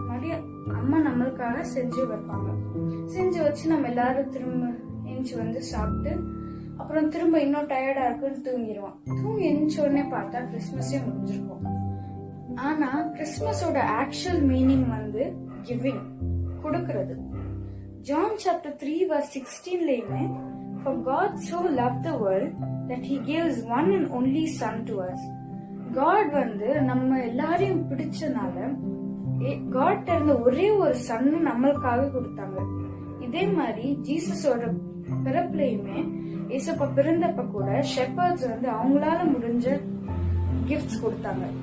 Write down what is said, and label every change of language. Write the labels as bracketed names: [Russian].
[Tamil] அது மாதிரி அம்மா நம்மளுக்காக செஞ்சு வைப்பாங்க. செஞ்சு வச்சு நம்ம எல்லாரும் திரும்ப எழுந்து சாப்பிட்டு அப்புறம் திரும்ப இன்னும் டயர்டா இருக்குன்னு தூங்கிடுவோம். தூங்கி எழுந்த உடனே பார்த்தா கிறிஸ்துமஸே முடிஞ்சிருக்கும். ஆனா கிறிஸ்துமஸோட ஆக்சுவல் மீனிங் கிவிங், கொடுக்கறது. [English] John chapter 3 verse 16 For God so loved the world that he gave his one and only son to us. [Tamil] God நம்ம எல்லாரையும் பிடிச்சனால God இருந்த ஒரே ஒரு சன் நம்மளுக்காக கொடுத்தாங்க. இதே மாதிரி ஜீசஸோட பிறப்புலயுமே ஏசப்பா பிறந்தப்ப கூட ஷெப்பர்ட்ஸ் அவங்களால முடிஞ்ச கிஃப்ட்ஸ் கொடுத்தாங்க.